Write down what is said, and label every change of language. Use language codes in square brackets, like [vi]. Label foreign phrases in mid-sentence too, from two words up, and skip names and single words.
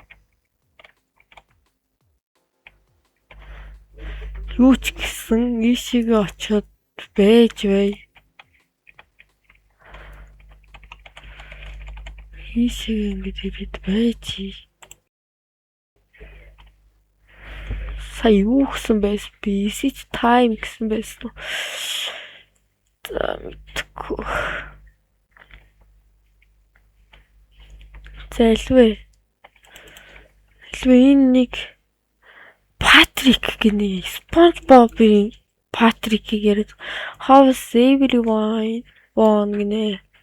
[mn] Юу ч гэсэн ийшээгээ очиод байж бай. Ийшээгээ ингэж ирээд байж. Сая юу гэсэн байсан би? [en] Each time [mn] гэсэн байсан. За мэдгүй. За элвэ энэ нэг Патрик гинэ SpongeBob-ийн Патрикийг яриад [en] How's everyone [mn] гинэ.